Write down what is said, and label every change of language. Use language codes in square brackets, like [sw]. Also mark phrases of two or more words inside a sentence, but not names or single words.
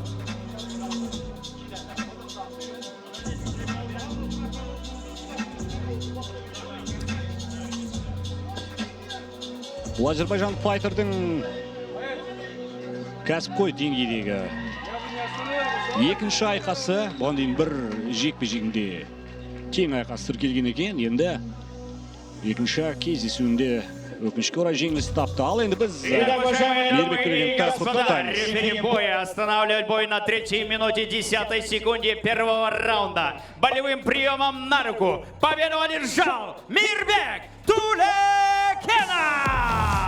[kk] Бұл Әзірбайжан файтердің кәсіпқой деңгейдегі екінші айқасы. Бұған дейін бір жекпе-жегінде тең айқас тіркелген екен. Енді екінші кездесуінде өкінішке орай жеңіліс тапты. Ал енді біз [ru] рефери боя останавливает бой на 3 минуте 10 секунде первого раунда. Болевым приемом на руку победу одержал Мирбек Тулекенов!